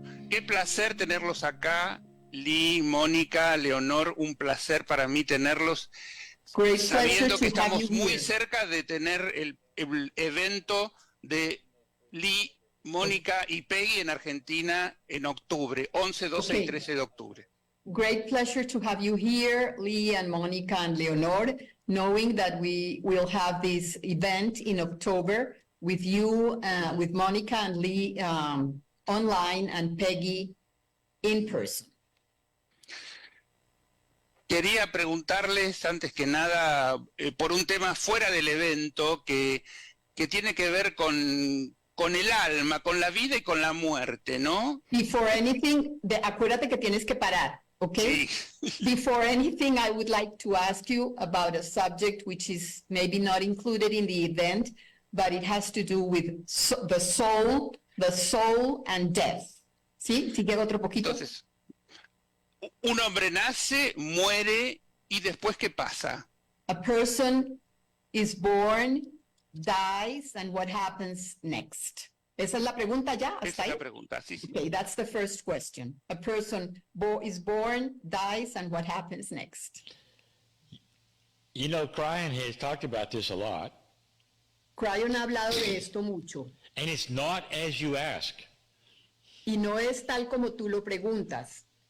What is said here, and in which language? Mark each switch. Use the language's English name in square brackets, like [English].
[Spanish] Qué placer tenerlos acá, Lee, Mónica, Leonor, un placer para mí tenerlos, sabiendo que estamos muy cerca de tener el evento de Lee, Mónica y Peggy en Argentina en octubre, 11, 12 y 13 de octubre. [English] Great pleasure to have you here, Lee and Monica and Leonor, knowing that we will have this event in October with you, with Monica and Lee online and Peggy in person. [Spanish] Quería preguntarles, antes que nada, por un tema fuera del evento que tiene que ver con el alma, con la vida y con la muerte, ¿no? [English] Before anything, [Spanish] acuérdate que tienes que parar, ¿okay? Sí. [English] Before anything, I would like to ask you about a subject which is maybe not included in the event, but it has to do with the soul and death. [Spanish] ¿Sí? ¿Sigue otro poquito? Entonces, un hombre nace, muere, y después, ¿qué pasa? [English] A person is born, dies, and what happens next? [Spanish] Esa es la pregunta ya. Esa es la pregunta, sí, sí. [English] Okay, that's the first question. A person is born, dies, and what happens next? You know, Kryon has talked about this a lot. [Spanish] Kryon ha hablado de esto mucho. [English] And it's not as you ask. [Spanish] Y no es tal como tú lo preguntas.